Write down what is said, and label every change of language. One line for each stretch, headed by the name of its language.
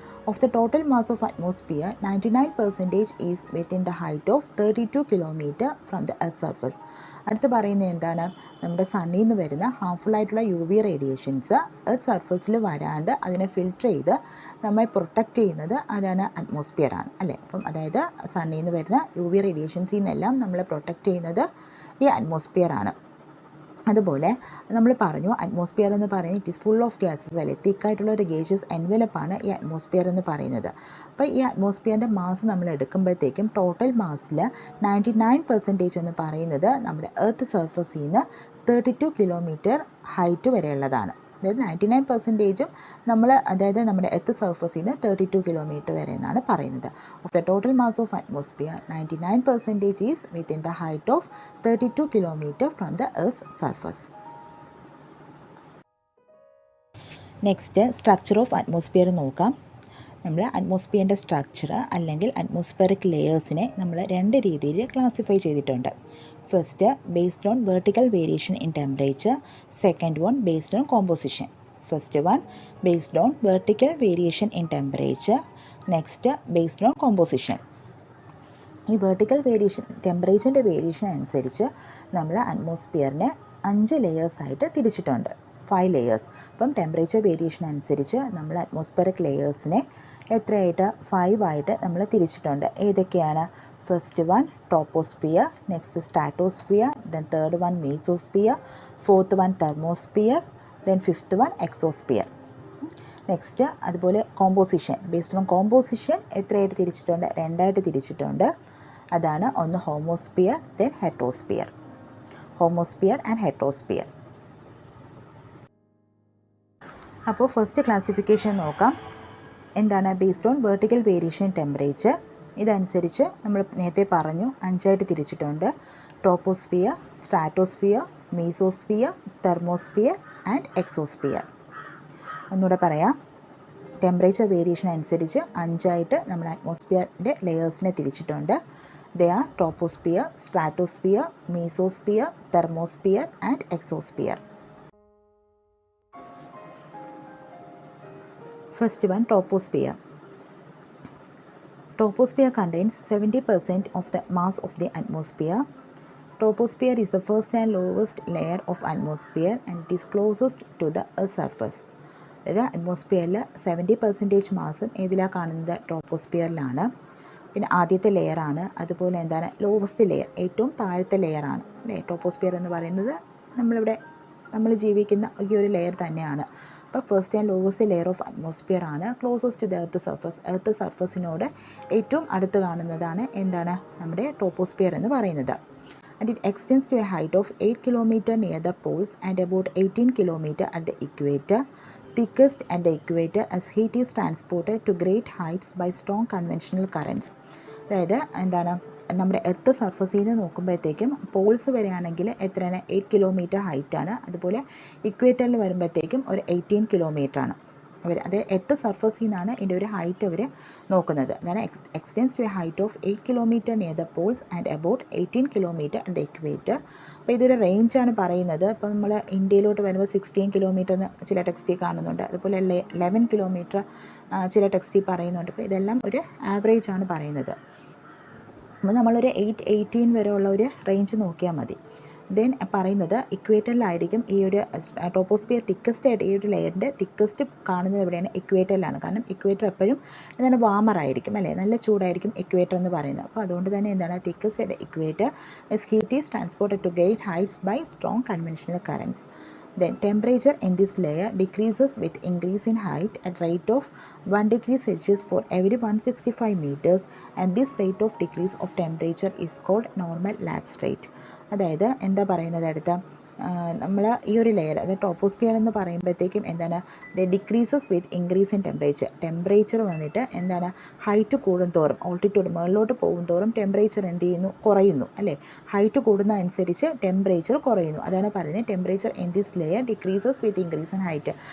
English: Of the total mass of atmosphere, 99% is within the height of 32 km from the Earth's surface.
Malayalam: അടുത്ത് പറയുന്നത് എന്താണ്? നമ്മുടെ സണ്ണിൽ നിന്ന് വരുന്ന ഹാർംഫുള്ളായിട്ടുള്ള UV റേഡിയേഷൻസ് എർത്ത് സർഫസിൽ വരാണ്ട് അതിനെ ഫിൽട്ടർ ചെയ്ത് നമ്മളെ പ്രൊട്ടക്റ്റ് ചെയ്യുന്നത് അതാണ് അറ്റ്മോസ്ഫിയർ ആണ് അല്ലേ. അപ്പം അതായത് സണ്ണിൽ നിന്ന് വരുന്ന UV റേഡിയേഷൻസിൽ നിന്നെല്ലാം നമ്മളെ പ്രൊട്ടക്റ്റ് ചെയ്യുന്നത് ഈ അറ്റ്മോസ്ഫിയർ ആണ്. അതുപോലെ നമ്മൾ പറഞ്ഞു അറ്റ്മോസ്ഫിയർ എന്ന് പറയുന്നത്
English: it is full of gases
Malayalam: അല്ലേ. തിക്കായിട്ടുള്ള ഒരു ഗേഷ്യസ് എൻവലപ്പാണ് ഈ അറ്റ്മോസ്ഫിയർ എന്ന് പറയുന്നത്. അപ്പോൾ ഈ അറ്റ്മോസ്ഫിയറിൻ്റെ മാസ് നമ്മൾ എടുക്കുമ്പോഴത്തേക്കും ടോട്ടൽ മാസിൽ 99% എന്ന് പറയുന്നത് നമ്മുടെ എർത്ത് സർഫസിൽ നിന്ന് 32 കിലോമീറ്റർ ഹൈറ്റ് വരെയുള്ളതാണ്. അതായത് 99%ഉം അതായത് നമ്മുടെ എർത്ത് സർഫസിൽ നിന്ന് 32 കിലോമീറ്റർ വരെ എന്നാണ് പറയുന്നത്.
English: Of the total mass of atmosphere 99% is within the height of 32 kilometre from the earth surface. Next structure of atmosphere
Malayalam: നോക്കാം. നമ്മൾ അറ്റ്മോസ്ഫിയറിൻ്റെ സ്ട്രക്ചർ അല്ലെങ്കിൽ അറ്റ്മോസ്ഫെറിക് ലെയേഴ്സിനെ നമ്മൾ രണ്ട് രീതിയിൽ ക്ലാസിഫൈ ചെയ്തിട്ടുണ്ട്.
English: First, based on vertical variation in temperature. Second one, based on composition. First one, based on vertical variation in temperature. Next, based on composition.
Malayalam: ഈ vertical variation, ടെമ്പറേച്ചറിൻ്റെ variation അനുസരിച്ച് നമ്മൾ അറ്റ്മോസ്ഫിയറിനെ 5 ലെയേഴ്സായിട്ട് തിരിച്ചിട്ടുണ്ട്. 5 ലെയേഴ്സ്. അപ്പം ടെമ്പറേച്ചർ വേരിയേഷൻ അനുസരിച്ച് നമ്മൾ atmospheric ലെയേഴ്സിനെ എത്രയായിട്ട്? 5 ആയിട്ട് നമ്മൾ തിരിച്ചിട്ടുണ്ട്. ഏതൊക്കെയാണ്?
English: First one, Toposphere. Next, Stratosphere. Then third one, Mesosphere. Fourth one, Thermosphere. Then fifth one, Exosphere.
Malayalam: Next അതുപോലെ കോമ്പോസിഷൻ.
English: based on composition
Malayalam: എത്രയായിട്ട് തിരിച്ചിട്ടുണ്ട്? 2 ആയിട്ട് തിരിച്ചിട്ടുണ്ട്. അതാണ് ഒന്ന് ഹോമോസ്ഫിയർ, ദെൻ ഹെറ്ററോസ്ഫിയർ. Homosphere and ഹെറ്ററോസ്ഫിയർ. അപ്പോൾ ഫസ്റ്റ് ക്ലാസിഫിക്കേഷൻ നോക്കാം. എന്താണ്?
English: Based on vertical variation temperature.
Malayalam: ഇതനുസരിച്ച് നമ്മൾ നേരത്തെ പറഞ്ഞു 5 ആയിട്ട് തിരിച്ചിട്ടുണ്ട്. Troposphere, stratosphere, mesosphere, thermosphere and exosphere. ഒന്നുകൂടെ പറയാം. ടെമ്പറേച്ചർ വേരിയേഷൻ അനുസരിച്ച് 5 ആയിട്ട് നമ്മൾ അറ്റ്മോസ്ഫിയറിൻ്റെ ലെയേഴ്സിനെ തിരിച്ചിട്ടുണ്ട്.
English: They are troposphere, stratosphere, mesosphere, thermosphere and exosphere. First one, troposphere. Troposphere contains 70% of the mass of the atmosphere. Troposphere is the first and lowest layer of atmosphere and it is closest to the Earth's surface.
Malayalam: അതായത് അറ്റ്മോസ്ഫിയറിൽ 70% മാസം ഏതിലാണ് കാണുന്നത്? ട്രോപ്പോസ്ഫിയറിലാണ്. പിന്നെ ആദ്യത്തെ ലെയറാണ്. അതുപോലെ എന്താണ്? Lowest layer, ഏറ്റവും താഴത്തെ ലെയറാണ് അല്ലേ ട്രോപ്പോസ്ഫിയർ എന്ന് പറയുന്നത്. നമ്മൾ ജീവിക്കുന്ന ഈ ഒരു ലെയർ തന്നെയാണ്. അപ്പോൾ
English: first and lowest layer of atmosphere
Malayalam: ആണ്.
English: closest to the earth surface,
Malayalam: earth സർഫസിനോട് ഏറ്റവും അടുത്ത് കാണുന്നതാണ് എന്താണ്? നമ്മുടെ ട്രോപ്പോസ്ഫിയർ എന്ന് പറയുന്നത്.
English: And it extends to a height of 8 km near the poles and about 18 km at the equator, thickest at the equator as heat is transported to great heights by strong conventional currents.
Malayalam: അതായത് എന്താണ്? നമ്മുടെ earth സർഫസിൽ നിന്ന് നോക്കുമ്പോഴത്തേക്കും Paul's വരെയാണെങ്കിൽ എത്രയാണ്? 8 kilometre ഹൈറ്റാണ്. അതുപോലെ ഇക്വേറ്ററിൽ വരുമ്പോഴത്തേക്കും ഒരു 18 കിലോമീറ്ററാണ്. അത് എർത്ത് സർഫസിൽ നിന്നാണ് ഇതിൻ്റെ ഒരു ഹൈറ്റ് അവർ നോക്കുന്നത്.
English: അതാണ് extends to a height of 8 kilometre near the poles and about 18 kilometre at the equator.
Malayalam: അപ്പോൾ ഇതൊരു റേഞ്ചാണ് പറയുന്നത്. ഇപ്പോൾ നമ്മൾ ഇന്ത്യയിലോട്ട് വരുമ്പോൾ 16 കിലോമീറ്റർ എന്ന് ചില ടെക്സ്റ്റിൽ കാണുന്നുണ്ട്. അതുപോലെ 11 കിലോമീറ്റർ ചില ടെക്സ്റ്റിൽ പറയുന്നുണ്ട്. അപ്പോൾ ഇതെല്ലാം ഒരു ആവറേജ് ആണ് പറയുന്നത്. അപ്പോൾ നമ്മളൊരു 8-18 വരെയുള്ള ഒരു റേഞ്ച് നോക്കിയാൽ മതി. ദെൻ പറയുന്നത് ഇക്വേറ്ററിലായിരിക്കും ഈ ഒരു ട്രോപ്പോസ്ഫിയർ തിക്കസ്റ്റ് ആയിട്ട്, ഈ ഒരു ലെയറിൻ്റെ തിക്കസ്റ്റ് കാണുന്നത് എവിടെയാണ്? ഇക്വേറ്ററിലാണ്. കാരണം ഇക്വേറ്റർ എപ്പോഴും എന്താണ്? വാമറായിരിക്കും അല്ലേ, നല്ല ചൂടായിരിക്കും ഇക്വേറ്റർ എന്ന് പറയുന്നത്. അപ്പോൾ അതുകൊണ്ട് തന്നെ എന്താണ്?
English: Thickest at equator heat is transported to great heights by strong conventional currents. Then temperature in this layer decreases with increase in height at rate of 1 degree Celsius for every 165 meters and this rate of decrease of temperature is called normal lapse rate.
Malayalam: അതായത് എന്താ പറയുന്നത്? അടുത്ത നമ്മൾ ഈ ഒരു layer, അതായത് troposphere എന്ന് പറയുമ്പോഴത്തേക്കും എന്താണ്?
English: The decreases with increase in temperature വന്നിട്ട് എന്താണ്?
Malayalam: ഹൈറ്റ് കൂടുന്തോറും, ഓൾട്ടിറ്റ്യൂഡ് മുകളിലോട്ട് പോകുന്തോറും ടെമ്പറേച്ചർ എന്ത് ചെയ്യുന്നു? കുറയുന്നു അല്ലേ. ഹൈറ്റ് കൂടുന്ന അനുസരിച്ച് ടെമ്പറേച്ചർ കുറയുന്നു. അതാണ് പറയുന്നത്
English: Temperature in this layer decreases with increase in height.